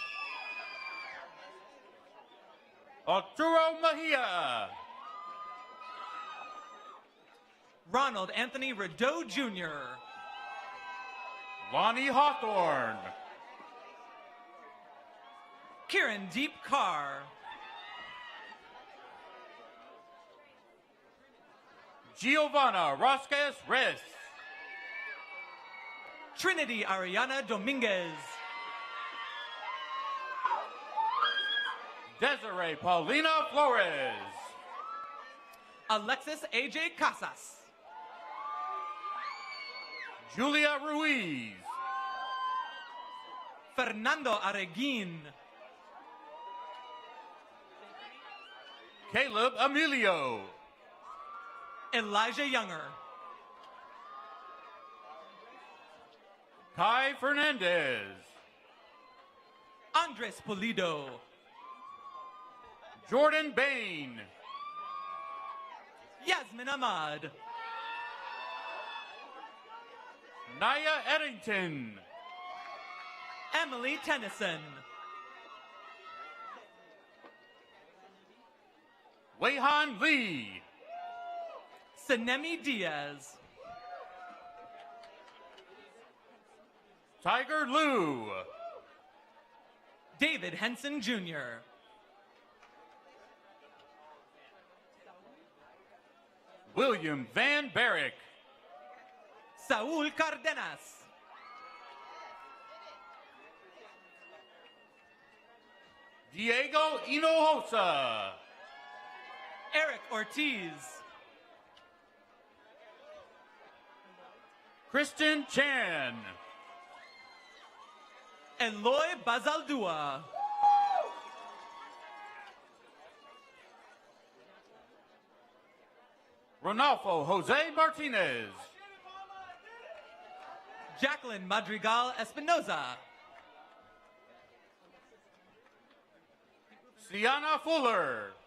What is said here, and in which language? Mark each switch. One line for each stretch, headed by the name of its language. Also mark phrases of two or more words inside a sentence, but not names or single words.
English: Arturo Mejia. Ronald Anthony Rideau Jr. Lonnie Hawthorne. Kieran Deep Carr. Giovanna Rosquez Reyes. Trinity Ariana Dominguez. Desiree Paulina Flores. Alexis AJ Casas. Julia Ruiz. Fernando Areguin. Caleb Emilio. Elijah Younger. Kai Fernandez. Andres Pulido. Jordan Bain. Yasmin Ahmad. Naya Eddington. Emily Tennyson. Weihan Lee. Sanemi Diaz. Tiger Liu. David Henson Jr. William Van Barrick. Saúl Cardenas. Diego Hinojosa. Eric Ortiz. Kristen Chan. Eloy Bazaldua. Ronaldo Jose Martinez. Jacqueline Madrigal Espinoza. Sienna Fuller.